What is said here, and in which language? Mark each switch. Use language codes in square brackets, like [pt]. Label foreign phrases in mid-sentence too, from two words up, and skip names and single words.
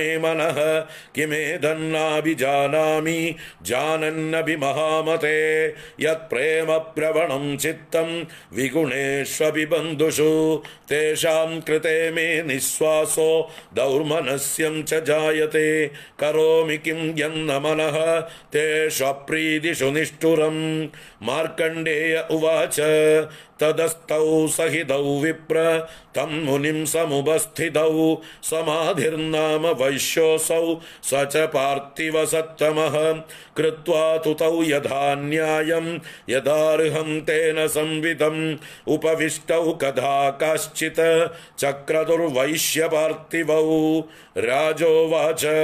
[sa] മനഃ കിമേതന്നാഭിജാനാമി ജാനന്നഭി മഹാമതേ യത് പ്രേമ പ്രവണം ചിത്തം വിഗുണേഷ്വപി ബന്ധുഷു തേഷാം കൃതേ മേ നിശ്വാസോ ദൗർമനസ്യം ച ജായത്തെ കരോമി കിം യന്ന മനഃ തേഷു അപ്രീതിഷു നിഷ്ഠുരം മാർക്കണ്ഡേയ ഉവാച तदस्तौ सहितौ विप्र तं मुनिं समुपस्थितौ समाधिर्नाम वैश्योऽसौ स च पार्थिवसत्तमः कृत्वा तु तौ यथा न्यायं यदार्हं तेन संविदम् उपविष्टौ कदा काश्चित् चक्रतुर्वैश्यपार्थिवौ राजोवाच